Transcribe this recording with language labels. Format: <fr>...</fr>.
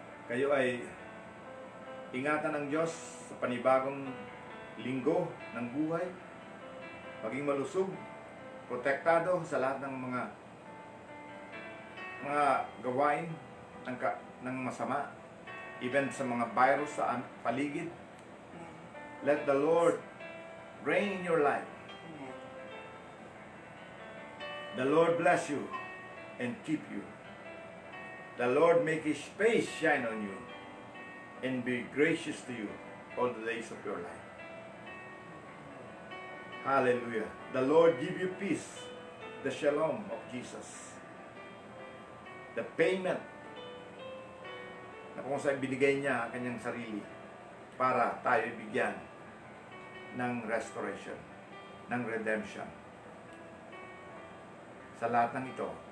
<tl>Kayo ay ingatan ng Diyos sa panibagong linggo ng buhay. Maging malusog, protektado sa lahat ng mga gawain ng masama, even sa mga virus sa paligid.</tl> <en>Let the Lord reign in your life. The Lord bless you and keep you. The Lord make His face shine on you and be gracious to you all the days of your life. Hallelujah. The Lord give you peace, the shalom of Jesus. The payment</en> <tl>na kung saan binigay niya ang kanyang sarili para tayo bigyan ng restoration, ng redemption. Sa lahat ng ito,</tl>